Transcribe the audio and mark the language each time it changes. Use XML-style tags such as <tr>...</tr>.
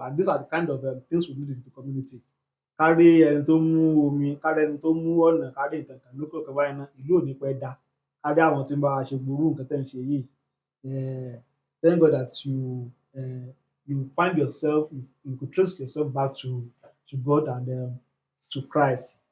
<en>And these are the kind of things we need in the community.</en> <yo>Kárí ẹni tó mú omi, kárí ẹni tó mú ọ̀nà, kárí nǹkan kan lókè òkè báyìí náà, ìlú ò ní pẹ́ dá. Kárí àwọn tí ń bá wa ṣe gbogbo nǹkan tẹ́ ẹ̀ ń ṣe yìí.</yo> <en>Thank God that you find yourself, you could trace yourself back to God and to Christ.</en>